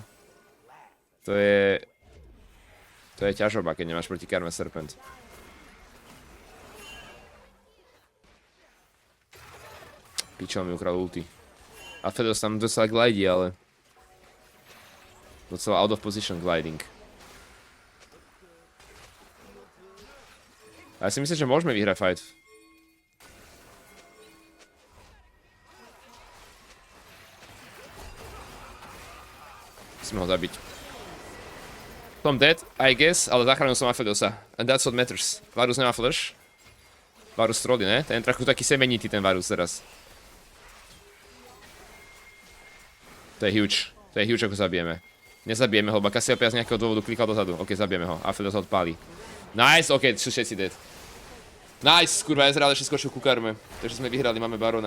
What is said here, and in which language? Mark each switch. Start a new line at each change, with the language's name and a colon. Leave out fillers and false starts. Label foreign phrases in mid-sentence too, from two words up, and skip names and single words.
Slovak: To je ťažoba, keď nemáš proti Karme Serpent. Pičo, mi ukradol ulti. Aphelios tam docela glidí, ale... Docela
English: out of position gliding.
Slovak: A ja si myslím, že môžeme vyhrať fight. Musíme ho zabiť. Som
English: dead, I guess,
Slovak: ale zachránil som Apheliosa.
English: And that's what matters.
Slovak: Varus nemá flash. Varus trolly, ne? Ten je trochu taký semenitý, ten Varus teraz. To je huge. To je huge, ako zabijeme. Nezabijeme ho, lebo Cassiopeia z nejakého dôvodu klikal dozadu. OK, zabijeme ho. Aphelios ho odpálí.
English: Nice, OK,
Slovak: sú všetci dead. Nice, kurva, Ezreal ešte skočil ku Karme. Takže sme vyhrali, máme Barona.